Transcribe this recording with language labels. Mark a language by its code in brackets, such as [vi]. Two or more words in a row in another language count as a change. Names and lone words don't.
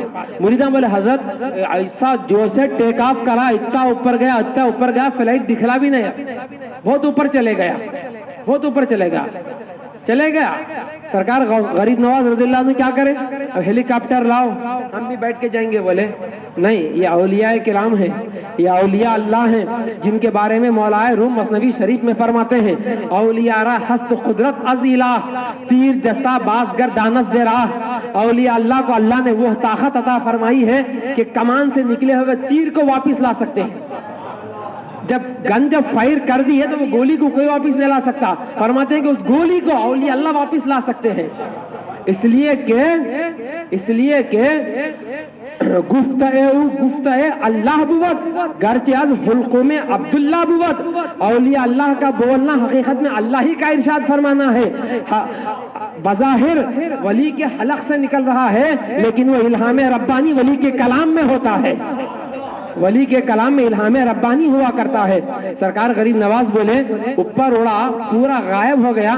[ur] مریداں بولے حضرت ایسا جو سے ٹیک آف کرا, اتنا اوپر گیا فلائٹ دکھلا بھی نہیں, بہت اوپر چلے گیا. سرکار غریب نواز [ar] رضی اللہ عنہ [ur] کیا کرے؟ اب ہیلی کاپٹر لاؤ, ہم بھی بیٹھ کے جائیں گے. بولے نہیں, یہ اولیاء کرام ہیں, یہ اولیاء اللہ ہیں جن کے بارے میں مولا روم مثنوی شریف میں فرماتے ہیں [fa] اولیاء را ہست قدرت از الہ, تیر دستہ باز گر دانت زراہ. [ur] اولیاء اللہ کو اللہ نے وہ طاقت عطا فرمائی ہے کہ کمان سے نکلے ہوئے تیر کو واپس لا سکتے ہیں. جب فائر کر دی ہے تو وہ گولی کو کوئی واپس نہیں لا سکتا. فرماتے ہیں کہ اس گولی کو اولیاء اللہ واپس لا سکتے ہیں. اس لیے کہ [fa] گفتہ اللہ بود گرچہ از حلقوم عبداللہ بود. [ur] اولیاء اللہ کا بولنا حقیقت میں اللہ ہی کا ارشاد فرمانا ہے. بظاہر ولی کے حلق سے نکل رہا ہے لیکن وہ الہام ربانی ولی کے کلام میں ہوتا ہے. ولی کے کلام میں الہام ربانی ہوا کرتا ہے. سرکار غریب نواز بولے اوپر اڑا, پورا غائب ہو گیا.